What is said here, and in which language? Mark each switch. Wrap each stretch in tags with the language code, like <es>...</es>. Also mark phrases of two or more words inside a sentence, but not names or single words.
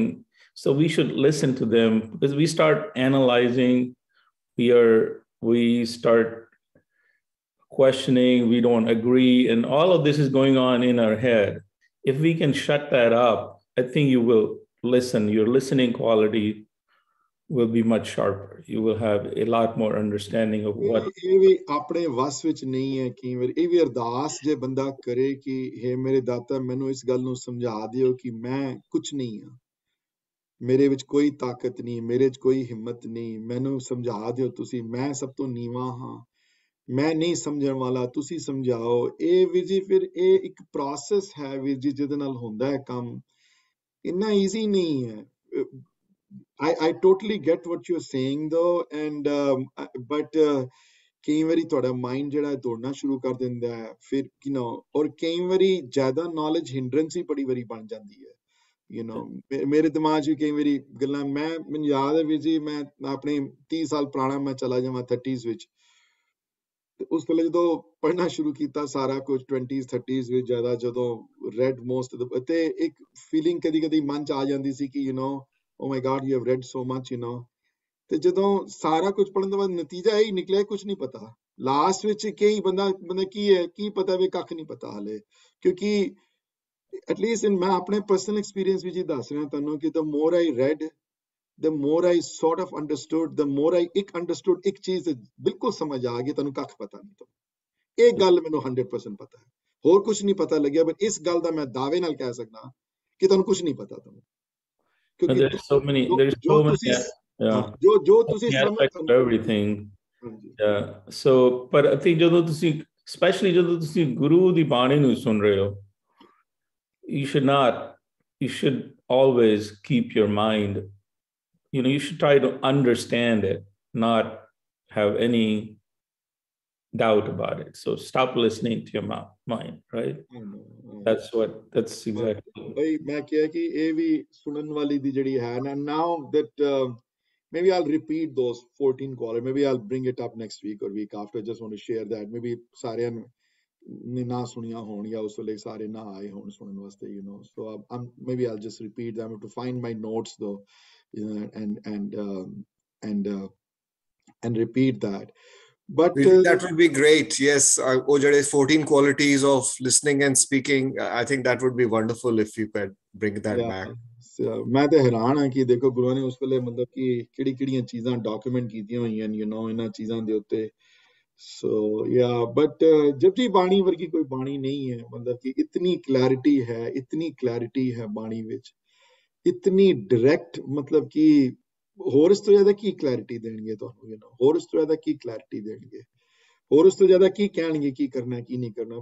<en>So we should listen to them because we start analyzing, we start questioning, we don't agree, and all of this is going on in our head. If we can shut that up, I think you will listen. Your listening quality will be much sharper. You will have a lot more understanding of what.</en> <pa>ਇਹ ਵੀ ਆਪਣੇ ਵਸ ਵਿੱਚ ਨਹੀਂ ਹੈ ਕਈ ਵਾਰ ਇਹ ਵੀ ਅਰਦਾਸ ਜੇ ਬੰਦਾ ਕਰੇ ਕਿ ਹੇ ਮੇਰੇ ਦਾਤਾ ਮੈਨੂੰ ਇਸ ਗੱਲ ਨੂੰ ਸਮਝਾ ਦਿਓ ਕਿ ਮੈਂ ਕੁਝ ਨਹੀਂ ਹਾਂ ਮੇਰੇ ਵਿੱਚ ਕੋਈ ਤਾਕਤ ਨਹੀਂ ਮੇਰੇ ਵਿੱਚ ਕੋਈ ਹਿੰਮਤ ਨਹੀਂ ਮੈਨੂੰ ਸਮਝਾ ਦਿਓ ਤੁਸੀਂ ਮੈਂ ਸਭ ਤੋਂ ਨੀਵਾਂ ਹਾਂ ਮੈਂ ਨਹੀਂ ਸਮਝਣ ਵਾਲਾ, ਤੁਸੀਂ ਸਮਝਾਓ। ਇਹ ਵੀਰ ਜੀ ਫਿਰ ਇਹ ਇੱਕ ਪ੍ਰੋਸੈਸ ਹੈ ਵੀਰ ਜੀ, ਜਿਹਦੇ ਨਾਲ ਹੁੰਦਾ ਹੈ ਕੰਮ। ਇੰਨਾ ਈਜ਼ੀ ਨਹੀਂ ਹੈ।</pa> <en>I totally get what you're saying though, and but</en> <pa>ਕਈ ਵਾਰੀ ਤੁਹਾਡਾ ਮਾਈਂਡ ਜਿਹੜਾ ਦੌੜਨਾ ਸ਼ੁਰੂ ਕਰ ਦਿੰਦਾ ਹੈ, ਫਿਰ ਔਰ ਕਈ ਵਾਰੀ ਜ਼ਿਆਦਾ</pa> <en>knowledge hindrance</en> <pa>ਹੀ ਬੜੀ ਵਾਰੀ ਬਣ ਜਾਂਦੀ ਹੈ। ਮੇਰੇ ਦਿਮਾਗ 'ਚ ਵੀ ਕਈ ਵਾਰੀ ਗੱਲਾਂ, ਮੈਨੂੰ ਯਾਦ ਹੈ ਵੀਰ ਜੀ, ਮੈਂ ਆਪਣੇ 30 ਸਾਲ ਪੁਰਾਣਾ ਮੈਂ ਚਲਾ ਜਾਵਾਂ 30s ਵਿੱਚ, ਤੇ ਉਸ ਵੇਲੇ ਜਦੋਂ ਪੜ੍ਹਨਾ ਸ਼ੁਰੂ ਕੀਤਾ ਸਾਰਾ ਕੁਝ 20s 30s ਵਿੱਚ ਜ਼ਿਆਦਾ, ਜਦੋਂ</pa> <en>read most,</en> <pa>ਤੇ ਇੱਕ ਫੀਲਿੰਗ ਕਦੀ ਕਦੀ ਮਨ 'ਚ ਆ ਜਾਂਦੀ ਸੀ ਕਿ</pa> <en>oh my God, you have read so much,</en> <pa>ਤੇ ਜਦੋਂ ਸਾਰਾ ਕੁਝ ਪੜ੍ਹਨ ਤੋਂ ਬਾਅਦ ਨਤੀਜਾ ਇਹ ਹੀ ਨਿਕਲਿਆ, ਕੁਝ ਨਹੀਂ ਪਤਾ ਲਾਸਟ ਵਿੱਚ। ਕਈ ਬੰਦਾ ਕੀ ਹੈ, ਕੀ ਪਤਾ ਵੀ, ਕੱਖ ਨਹੀਂ ਪਤਾ ਹਾਲੇ, ਕਿਉਂਕਿ ਐਟਲੀਸਟ ਮੈਂ ਆਪਣੇ</pa> <en>personal experience</en> <pa>ਵਿੱਚ ਹੀ ਦੱਸ ਰਿਹਾ ਤੁਹਾਨੂੰ ਕਿ</pa> <en>the more I read, the more I sort of understood, the more I understood</en> <pa>ਇੱਕ ਚੀਜ਼ ਬਿਲਕੁਲ ਸਮਝ ਆ ਗਈ, ਤੁਹਾਨੂੰ ਕੱਖ ਪਤਾ ਨਹੀਂ। ਤੁਹਾਨੂੰ ਇਹ ਗੱਲ ਮੈਨੂੰ 100% ਪਤਾ ਹੈ, ਹੋਰ ਕੁਝ ਨਹੀਂ ਪਤਾ ਲੱਗਿਆ, ਪਰ ਇਸ ਗੱਲ ਦਾ ਮੈਂ ਦਾਅਵੇ ਨਾਲ ਕਹਿ ਸਕਦਾ ਕਿ ਤੁਹਾਨੂੰ ਕੁਝ ਨਹੀਂ ਪਤਾ। ਤੁਹਾਨੂੰ ਕਿਉਂਕਿ</pa> <en>there's so many</en> <pa>ਜੋ ਤੁਸੀਂ ਸਮਝ everything, so ਪਰ</pa> <en>I think</en> <pa>ਜਦੋਂ ਤੁਸੀਂ especially ਜਦੋਂ ਤੁਸੀਂ ਗੁਰੂ ਦੀ ਬਾਣੀ ਨੂੰ ਸੁਣ ਰਹੇ ਹੋ,</pa> <en>you should always keep your mind, you should try to understand it, not have any doubt about it. So stop listening to your mind, right? That's exactly.</en> <hi>भाई मैं किया कि</hi> <pa>ਇਹ ਵੀ ਸੁਣਨ ਵਾਲੀ ਦੀ ਜਿਹੜੀ ਹੈ ਨਾ,</pa> <en>now that maybe I'll repeat those 14 qualities, maybe I'll bring it up next week or week after. I just want to share that,</en> <pa>maybe ਸਾਰਿਆਂ ਨੇ ਨਾ ਸੁਣੀਆਂ ਹੋਣ ਜਾਂ ਉਸ ਵੇਲੇ ਸਾਰੇ ਨਾ ਆਏ ਹੋਣ ਸੁਣਨ ਵਾਸਤੇ,</pa> <en>so maybe I'll just repeat them. I have to find my notes though, and repeat that. But that would be great. Yes, oh, 14 qualities of listening and speaking. I think that would be wonderful if you could bring that back.</en> <pa>ਮੈਂ ਤੇ ਹੈਰਾਨ ਹਾਂ ਕਿ ਦੇਖੋ ਗੁਰੂਆਂ ਨੇ ਉਸ ਵੇਲੇ ਮਤਲਬ ਕਿ ਕਿਹੜੀਆਂ ਚੀਜ਼ਾਂ ਡਾਕੂਮੈਂਟ ਕੀਤੀਆਂ ਹੋਈਆਂ ਇਹਨਾਂ ਚੀਜ਼ਾਂ ਦੇ ਉੱਤੇ।</pa> <en>so but</en> <pa>ਜਪਜੀ ਬਾਣੀ ਵਰਗੀ ਕੋਈ ਬਾਣੀ ਨਹੀਂ ਹੈ, ਮਤਲਬ ਕਿ ਇਤਨੀ ਕਲੈਰਿਟੀ ਹੈ ਬਾਣੀ ਵਿੱਚ, ਇਤਨੀ ਡਾਇਰੈਕਟ, ਮਤਲਬ ਕਿ ਹੋਰ ਇਸ ਤੋਂ ਜ਼ਿਆਦਾ ਕੀ ਕਲੈਰਿਟੀ ਦੇਣਗੇ ਤੁਹਾਨੂੰ, ਹੋਰ ਇਸ ਤੋਂ ਜ਼ਿਆਦਾ ਕੀ ਕਲੈਰਿਟੀ ਦੇਣਗੇ, ਹੋਰ ਉਸ ਤੋਂ ਜ਼ਿਆਦਾ ਕੀ ਕਹਿਣਗੇ ਕੀ ਕਰਨਾ ਕੀ ਨਹੀਂ ਕਰਨਾ।</pa>